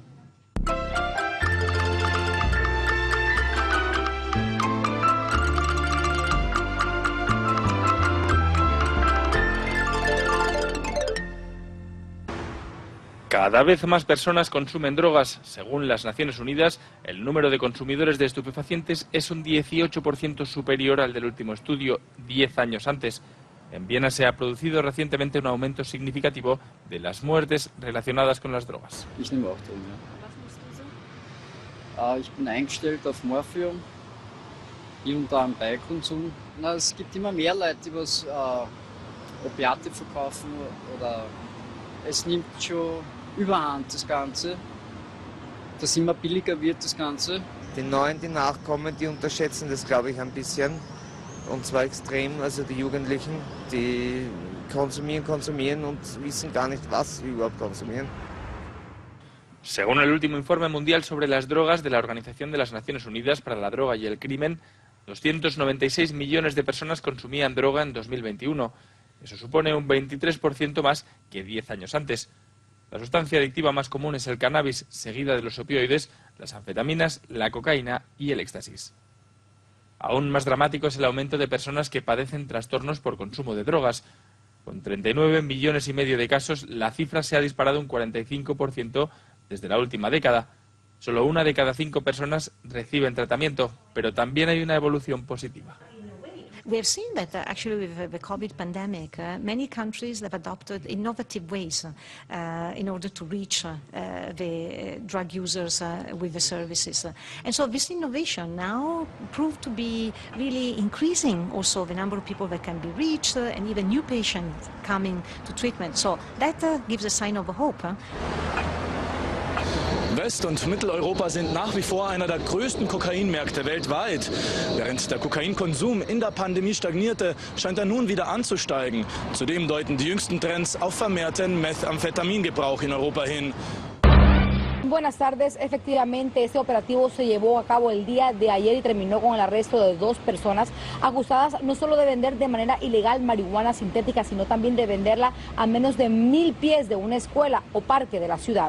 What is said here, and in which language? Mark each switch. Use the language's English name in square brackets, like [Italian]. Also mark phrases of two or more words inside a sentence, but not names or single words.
[Spanish] Cada vez más personas consumen drogas. Según las Naciones Unidas, el número de consumidores de estupefacientes es un 18% superior al del último estudio, 10 años antes. En Viena se ha producido recientemente un aumento significativo de las muertes relacionadas con las drogas. [German] Ich nehme auch drin, ja. Ich bin eingestellt auf Morphium, hier und da am Beikonsum. Es gibt immer mehr Leute, die was Opiate verkaufen oder es nimmt schon überhand das Ganze. dass immer billiger wird das Ganze. Die Neuen, die nachkommen, die unterschätzen das, glaube ich, ein bisschen. Und zwar extrem, also die Jugendlichen, die konsumieren und wissen gar nicht, was sie überhaupt konsumieren. [Spanish] Según el último informe mundial sobre las drogas de la Organización de las Naciones Unidas para la Droga y el Crimen, 296 millones de personas consumían droga en 2021. Eso supone un 23% más que 10 años antes. La sustancia adictiva más común es el cannabis, seguida de los opioides, las anfetaminas, la cocaína y el éxtasis. Aún más dramático es el aumento de personas que padecen trastornos por consumo de drogas. Con 39,5 millones de casos, la cifra se ha disparado un 45% desde la última década. Solo 1 de cada 5 personas reciben tratamiento, pero también hay una evolución positiva. [English] We have seen that actually with the COVID pandemic, many countries have adopted innovative ways in order to reach the drug users with the services. And so this innovation now proved to be really increasing also the number of people that can be reached and even new patients coming to treatment. So that gives a sign of hope. [German] West- und Mitteleuropa sind nach wie vor einer der größten Kokainmärkte weltweit. Während der Kokainkonsum in der Pandemie stagnierte, scheint er nun wieder anzusteigen. Zudem deuten die jüngsten Trends auf vermehrten Methamphetamingebrauch in Europa hin. [Spanish] Buenas tardes. Efectivamente, este operativo se llevó a cabo el día de ayer y terminó con el arresto de 2 personas acusadas no solo de vender de manera ilegal marihuana sintética, sino también de venderla a menos de 1.000 pies de una escuela o parque de la ciudad.